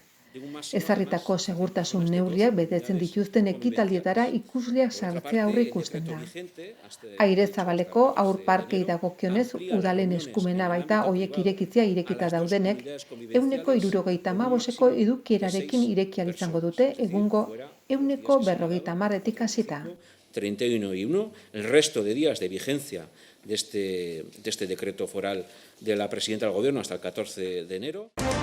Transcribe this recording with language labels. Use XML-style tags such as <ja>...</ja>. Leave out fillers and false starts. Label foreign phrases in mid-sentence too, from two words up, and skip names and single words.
<eu>Ezarritako segurtasun neurriak betetzen dituzten ekitaldietara ikusleak sartzea aurreikusten da. Aire zabaleko haur parkei dagokionez udalen eskumena baita hoiek irekitzea irekita daudenek 175eko edukierarekin ireki ahal izango dute egungo 150etik hasita.</eu> <es>31 y 1, el resto de días de vigencia de este decreto foral de la presidenta del Gobierno hasta el 14 de enero.</es>